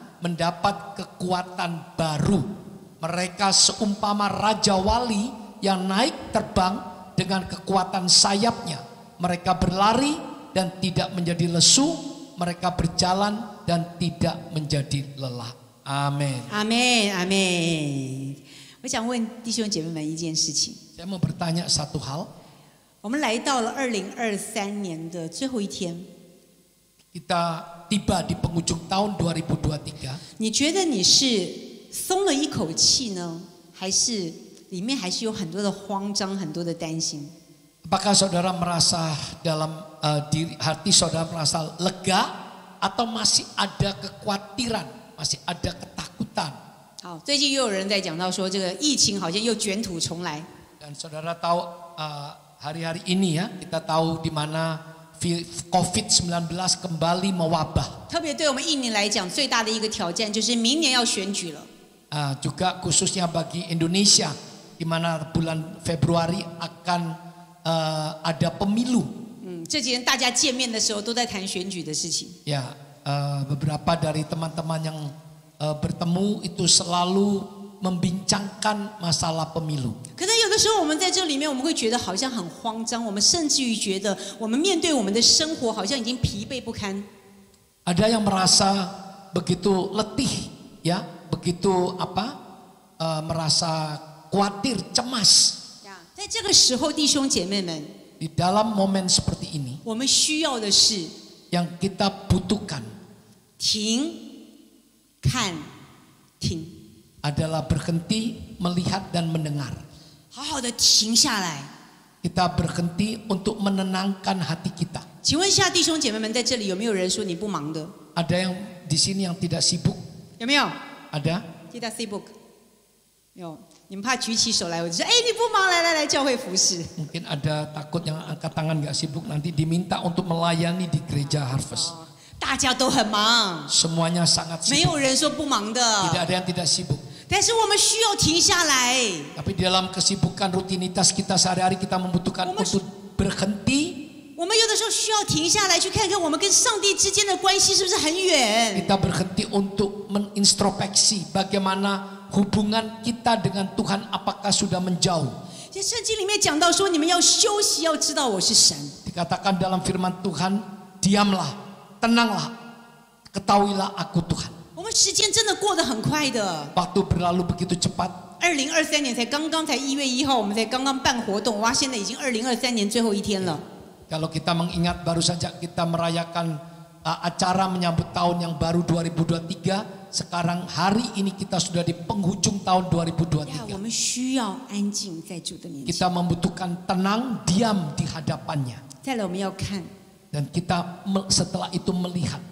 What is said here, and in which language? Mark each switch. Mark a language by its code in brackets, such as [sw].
[id] mendapat kekuatan baru. Mereka seumpama raja wali yang naik terbang dengan kekuatan sayapnya. Mereka berlari dan tidak menjadi lesu. Mereka berjalan dan tidak menjadi lelah. Amin. Amin, amin。 [zh] 我想问弟兄姐妹们一件事情。 [id] Saya mau bertanya satu hal. [zh] 我们来到了2023年的最后一天。 [id] Kita tiba di penghujung tahun 2023. [zh] 你觉得你是松了一口气呢，还是里面还是有很多的慌张，很多的担心？ [id] Apakah saudara merasa dalam hati saudara merasa lega atau masih ada kekhawatiran, masih ada ketakutan? [zh] 好，最近又有人在讲到说，这个疫情好像又卷土重来。 [id] Dan saudara tahu hari-hari ini ya, kita tahu di mana COVID-19 kembali mewabah. [zh] 特别对我们印尼来讲，最大的一个挑战就是明年要选举了。 [id] Juga khususnya bagi Indonesia, di mana bulan Februari akan ada pemilu. [zh] 这几天大家见面的时候都在谈选举的事情。 [id] Ya, beberapa dari teman-teman yang bertemu itu selalu membincangkan masalah pemilu. [zh] 可能有的时候我们在这里面，我们会觉得好像很慌张，我们甚至于觉得我们面对我们的生活好像已经疲惫不堪。 [id] Ada yang merasa begitu letih, ya, begitu merasa khawatir, cemas. [zh] 在这个时候，弟兄姐妹们， [id] Di dalam momen seperti ini, [zh] 我们需要的是 [id] yang kita butuhkan [zh] 停、看、听， [id] adalah berhenti, melihat dan mendengar. [zh] 好好的停下来。 [id] Kita berhenti untuk menenangkan hati kita. [zh] 请问一下弟兄姐妹们，在这里有没有人说你不忙的？ [id] Ada yang di sini yang tidak sibuk? [zh] 有没有？ [id] Ada? Tidak sibuk。 [zh] 有，你们怕举起手来，我就说，哎，你不忙，来教会服侍。 [id] Mungkin ada takut yang angkat tangan gak sibuk, nanti diminta untuk melayani di gereja Harvest. [zh] 大家都很忙， [id] Semuanya sangat [zh] 没 [id] sibuk. [zh] 有人说不忙的。 [id] Tidak ada yang tidak sibuk. [zh] 但是我们需要停下来。 [id] Tapi di dalam kesibukan rutinitas kita sehari-hari kita membutuhkan untuk berhenti. [zh] 我们有的时候需要停下来，去看看我们跟上帝之间的关系是不是很远。 [id] Kita berhenti untuk menintrospeksi bagaimana hubungan kita dengan Tuhan, apakah sudah menjauh. [zh] 在圣经里面讲到说，你们要休息，要知道我是神。 [id] Dikatakan dalam firman Tuhan, diamlah, tenanglah, ketahuilah aku Tuhan. [zh] 我们时间真的过得很快的。 [id] Waktu berlalu begitu cepat. [zh] 2023年才1月1号，我们才刚刚办活动，哇，现在已经2023年最后一天了。 [id] Kalau kita mengingat baru saja kita merayakan acara menyambut tahun yang baru 2023, sekarang hari ini kita sudah di penghujung tahun 2023. [zh] 我们需要安静在主的面前。 [id] Kita membutuhkan tenang, diam di hadapannya. [zh] 再来，我们要看 [id] Dan kita setelah itu melihat.